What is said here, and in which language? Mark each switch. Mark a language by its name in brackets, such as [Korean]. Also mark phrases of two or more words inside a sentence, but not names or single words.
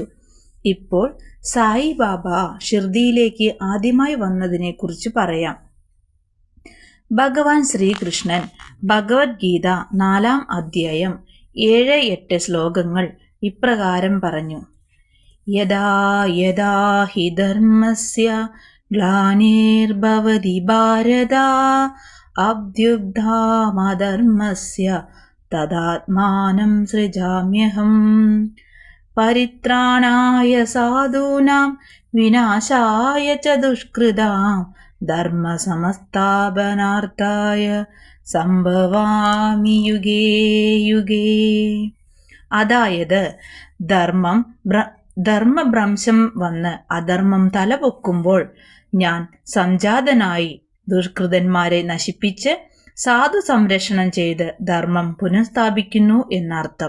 [Malayalam] ഇപ്പോൾ സായി ബാബ ഷിർദിയിലേക്ക് ആദ്യമായി വന്നതിനെക്കുറിച്ച് പറയാം. ഭഗവാൻ ശ്രീകൃഷ്ണൻ ഭഗവത്ഗീത 4ാം അധ്യായം 7-8 ശ്ലോകങ്ങൾ ഇപ്രകാരം പറഞ്ഞു. [Sanskrit] യദാ യദാ ഹി ധർമ്മസ്യ ഗ്ലാനിർഭവതി ഭാരത അഭ്യുത്ഥാനമധർമ്മസ്യ തദാത്മാനം സൃജാമ്യഹം പരിത്രാണായ സാധൂനാം വിനാശായ ച ദുഷ്കൃതാം ധർമ്മസംസ്ഥാപനാർത്ഥായ സംഭവാമി യുഗേ യുഗേ. [Malayalam] അതായത് ധർമ്മഭ്രംശം വന്ന് അധർമ്മം തലപൊക്കുമ്പോൾ ഞാൻ സംജാതനായി ദുഷ്കൃതന്മാരെ നശിപ്പിച്ച് സാധു സംരക്ഷണം ചെയ്ത് ധർമ്മം പുനഃസ്ഥാപിക്കുന്നു എന്നർത്ഥം.